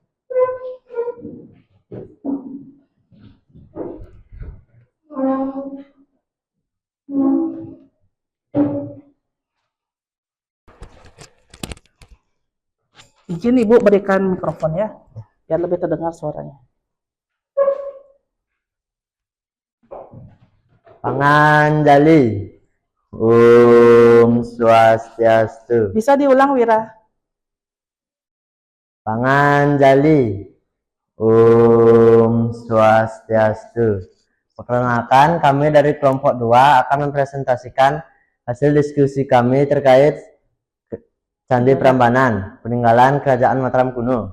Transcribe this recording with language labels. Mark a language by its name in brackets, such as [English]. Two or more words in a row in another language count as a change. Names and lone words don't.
[Indonesian] Izin Ibu berikan mikrofon ya, biar lebih terdengar suaranya. Panganjali. [Sanskrit] Om Swastiastu. [Indonesian] Bisa diulang Wira? Panganjali. [Sanskrit] Om Swastiastu. [Indonesian] Perkenalkan, kami dari kelompok 2 akan mempresentasikan hasil diskusi kami terkait Candi Prambanan, peninggalan Kerajaan Mataram kuno.